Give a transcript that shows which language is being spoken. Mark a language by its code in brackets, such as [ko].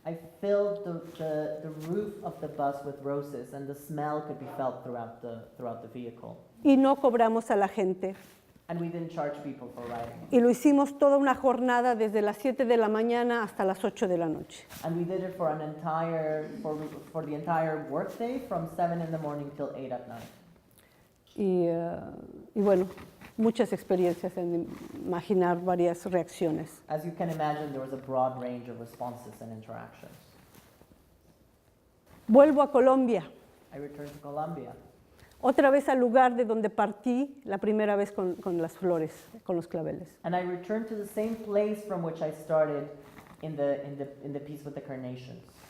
[en] I filled the roof of the bus with roses, and the smell could be felt throughout the vehicle. [es] Y no cobramos a la gente. [en] And we didn't charge people for riding. [es] Y lo hicimos toda una jornada desde las 7 de la mañana hasta las 8 de la noche. [en] And we did it for the entire workday, from 7 in the morning till 8 at night. [es] Y bueno, muchas experiencias en imaginar varias reacciones. [en] As you can imagine, there was a broad range of responses and interactions. [es] Vuelvo a Colombia, [en] I returned to Colombia, [es] otra vez al lugar de donde partí la primera vez con las flores, con los claveles. [en] and I returned to the same place from which I started in the piece with the carnations.